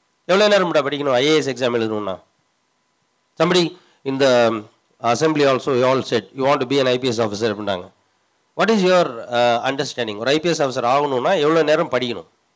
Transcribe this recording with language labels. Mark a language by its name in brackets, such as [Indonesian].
[Tamil] எவ்வளோ நேரம் படிக்கணும் ஐஏஎஸ் எக்ஸாம் எழுதணும்னா? [English] somebody in the assembly also you all said you want to be an IPS officer [Tamil] அப்படின்னாங்க. [English] what is your understanding? [Tamil] ஒரு IPS officer ஆகணும்னா எவ்வளோ நேரம் படிக்கணும்?